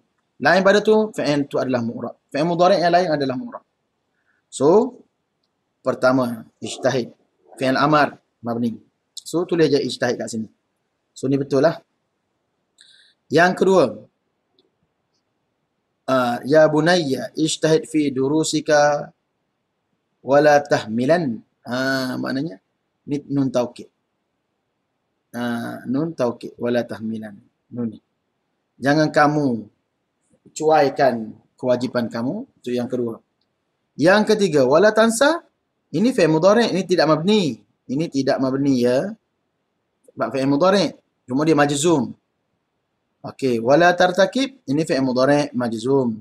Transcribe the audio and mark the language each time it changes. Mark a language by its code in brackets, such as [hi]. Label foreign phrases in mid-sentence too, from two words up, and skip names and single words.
[ms] Lain pada tu, fi'il tu adalah mu'rab. [ar] Fi'il mudhari' [ms] yang lain adalah mu'rab. So, pertama, ijtahid. [ar] Fi'il amar, mabni. [ms] So, tulis je ijtahid kat sini. So, ni betul lah. Yang kedua, [ar] ya bunayya, ijtahid fi durusika wala tahmilan. [ms] Maknanya, ni [ar] nun taukid. Nun taukid, wala tahmilan. [ms] Nun ni. Jangan kamu cuaikan kewajipan kamu. Itu yang kedua. Yang ketiga, [ar] wala tansa. [ms] Ini [ar] fi'il mudhari', [ms] ini tidak mabni. Ini tidak mabni ya. Sebab [ar] fi'il mudhari'. [ms] Cuma dia majzum. Okey, [ar] wala tartakib, [ms] ini [ar] fi'il mudhari' majzum.